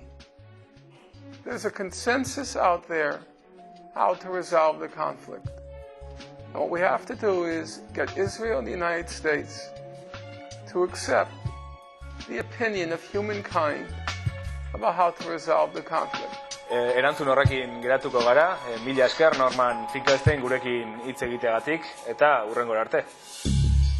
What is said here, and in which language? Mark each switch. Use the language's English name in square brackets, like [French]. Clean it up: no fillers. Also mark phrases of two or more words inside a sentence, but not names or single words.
[English] There's a consensus out there how to resolve the conflict. And what we have to do is get Israel and the United States to accept the opinion of humankind about how to resolve the conflict. [Basque] Erantzun horrekin geratuko gara, mila esker Norman Finkelstein gurekin hitz egiteagatik, eta hurrengora arte.